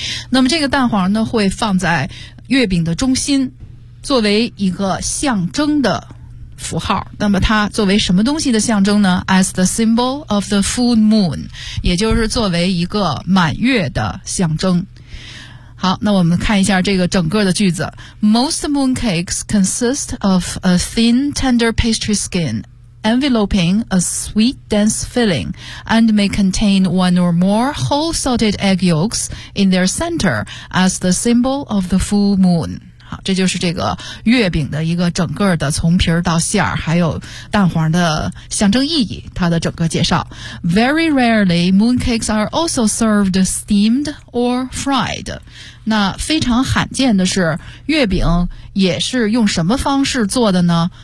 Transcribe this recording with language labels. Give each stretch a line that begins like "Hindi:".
Chinese: 那么这个蛋黄呢，会放在月饼的中心，作为一个象征的符号。那么它作为什么东西的象征呢？
English: As the symbol of the full moon，
Chinese: 也就是作为一个满月的象征。好，那我们看一下这个整个的句子。
English: Most mooncakes consist of a thin, tender pastry skin, enveloping a sweet, dense filling, and may contain one or more whole salted egg yolks in their center as the symbol of the full moon.
Chinese: 这就是这个月饼的一个整个的从皮儿到馅儿，还有蛋黄的象征意义，它的整个介绍。
English: Very rarely, mooncakes are also served steamed or fried.
Chinese: 那非常罕见的是，月饼也是用什么方式做的呢？